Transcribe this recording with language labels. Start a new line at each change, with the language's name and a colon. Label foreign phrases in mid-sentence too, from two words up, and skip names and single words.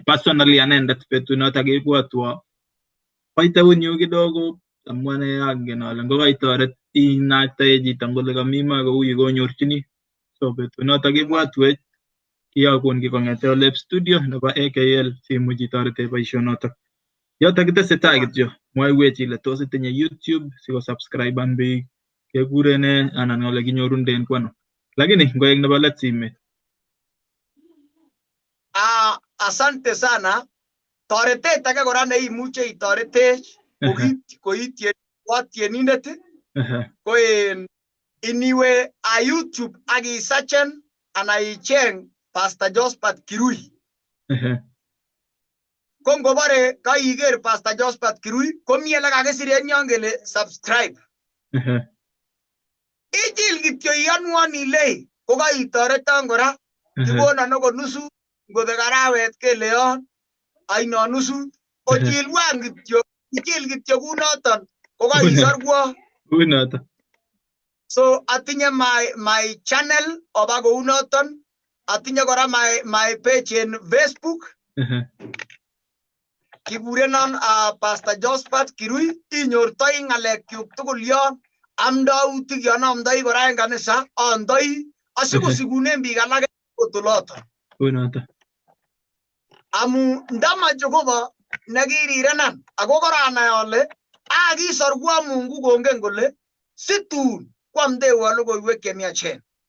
Kalenjin: personally anendet betut noto kebwotwo koiteunyu kidogo amu ane angen ale ngokaitoret inaktae chito kole kami makouye konyorchini so betut noto kebwotwech kiyokun ki kong'ete Olep studio nebo AKL simuch itorete boisionotok yotok kitesetai kityo mwaiwech ile tos itinye YouTube sikosubscriban biik kekurene anan ole kinyorunden kwano lakini ngoek nebo let simet
Swahili: asante sana
Kalenjin: toretet age kora neimuche itoretech koitienindet ko iniwe YouTube akisachen ana icheng Pastor Josephat Kirui ko ngobore kaiker Pastor Josephat Kirui komi ele kakisir en yon kele subscribe ijil kityo iyanwan ile kokaitoreton kora ikonon okot nusu ngobek arawet kele yon aino nusu ojilwan kityo ijil kityo kunoton kokaisorwo kunoto so atinye
English: my channel
Kalenjin: oba kounoton atinye kora
English: my page in Facebook
Kalenjin: kigurenon Pastor Josephat Kirui inyortoi ng'alekyuk tugul yon amdautik yon amdoi kora en kanisa andoi asikosikunen biik alak kotoloton Unoto. amu ndama Jehova nekirirenan ako koranai ale akisorwa Mungu kongen kole situn kwamdewa logoiwek chemiachen.